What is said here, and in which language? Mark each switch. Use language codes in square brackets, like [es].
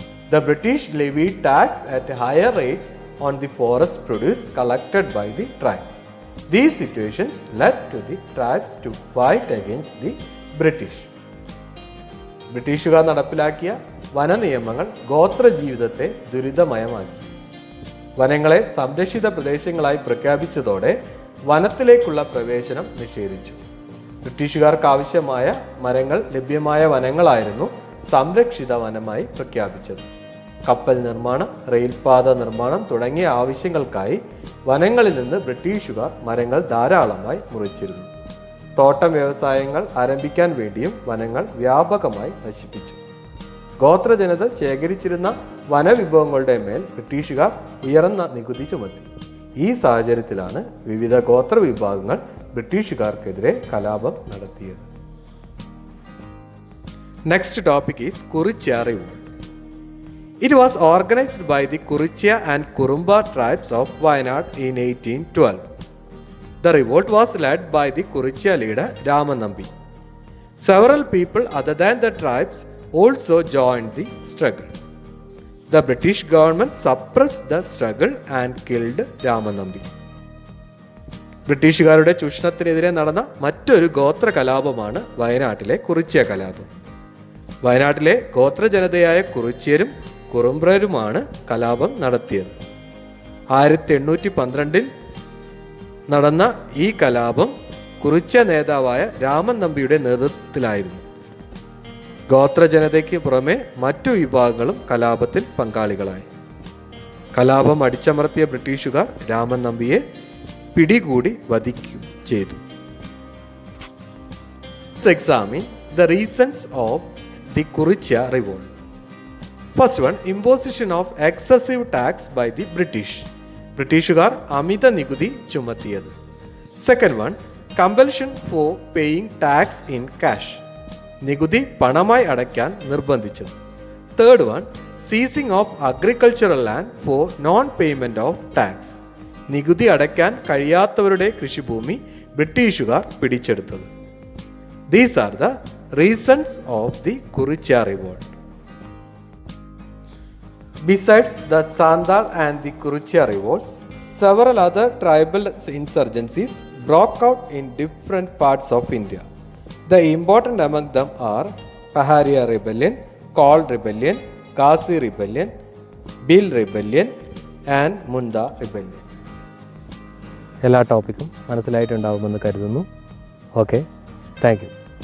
[en] The British levied tax at higher rates on the forest produce collected by the tribes. These situations led to the tribes to fight against the British. [ml] ബ്രിട്ടീഷുകാർ നടപ്പിലാക്കിയ വനനിയമങ്ങൾ ഗോത്ര ജീവിതത്തെ ദുരിതമയമാക്കി. വനങ്ങളെ സംരക്ഷിത പ്രദേശങ്ങളായി പ്രഖ്യാപിച്ചതോടെ വനത്തിലേക്കുള്ള പ്രവേശനം നിഷേധിച്ചു. ബ്രിട്ടീഷുകാർക്ക് ആവശ്യമായ മരങ്ങൾ ലഭ്യമായ വനങ്ങളായിരുന്നു സംരക്ഷിത വനമായി പ്രഖ്യാപിച്ചത്. കപ്പൽ നിർമ്മാണം, റെയിൽപാത നിർമ്മാണം തുടങ്ങിയ ആവശ്യങ്ങൾക്കായി വനങ്ങളിൽ നിന്ന് ബ്രിട്ടീഷുകാർ മരങ്ങൾ ധാരാളമായി മുറിച്ചിരുന്നു. തോട്ടം വ്യവസായങ്ങൾ ആരംഭിക്കാൻ വേണ്ടിയും വനങ്ങൾ വ്യാപകമായി നശിപ്പിച്ചു. ഗോത്രജനത ശേഖരിച്ചിരുന്ന വനവിഭവങ്ങളുടെ മേൽ ബ്രിട്ടീഷുകാർ ഉയർന്ന നികുതി ചുമത്തി. ഈ സാഹചര്യത്തിലാണ് വിവിധ ഗോത്ര വിഭാഗങ്ങൾ ബ്രിട്ടീഷുകാർക്കെതിരെ കലാപം നടത്തിയത്. [en] Next topic is Kurichya revolt. It was organized by the Kurichya and Kurumba tribes of Wayanad in 1812. The revolt was led by the Kurichya leader Ramanambi. Several people other than the tribes also joined the struggle. The British government suppressed the struggle and killed Ramanambi. [ml] ബ്രിട്ടീഷുകാരുടെ ചൂഷണത്തിനെതിരെ നടന്ന മറ്റൊരു ഗോത്ര കലാപമാണ് വയനാട്ടിലെ കുറിച്യ കലാപം. വയനാട്ടിലെ ഗോത്രജനതയായ കുറിച്യരും കുറുമ്പ്രരുമാണ് കലാപം നടത്തിയത്. 1812 നടന്ന ഈ കലാപം കുറിച്യ നേതാവായ രാമൻ നമ്പിയുടെ നേതൃത്വത്തിലായിരുന്നു. ഗോത്രജനതയ്ക്ക് പുറമെ മറ്റു വിഭാഗങ്ങളും കലാപത്തിൽ പങ്കാളികളായി. കലാപം അടിച്ചമർത്തിയ ബ്രിട്ടീഷുകാർ രാമൻ നമ്പിയെ പിടികൂടി വധിക്കുകയും ചെയ്തു. [en] Let's examine the reasons of the Kurichya revolt. First one, imposition of excessive tax by the British. [ml] ബ്രിട്ടീഷുകാർ അമിത നികുതി ചുമത്തിയത്. [en] Second one, compulsion for paying tax in cash. [ml] നികുതി പണമായി അടയ്ക്കാൻ നിർബന്ധിച്ചത്. [en] Third one, seizing of agricultural land for non-payment of tax. [ml] നികുതി അടയ്ക്കാൻ കഴിയാത്തവരുടെ കൃഷിഭൂമി ബ്രിട്ടീഷുകാർ പിടിച്ചെടുത്തത്. [en] These are the reasons of the Kurichya revolt. Besides the Santhal and the Kurichya revolts, several other tribal insurgencies broke out in different parts of India. The important among them are Paharia Rebellion, Kol Rebellion, Ghazi Rebellion, Bhil Rebellion and Munda Rebellion. [ml] എല്ലാ ടോപ്പിക്കും മനസ്സിലായിട്ടുണ്ടാകുമെന്ന് കരുതുന്നു. [en] Okay, thank you.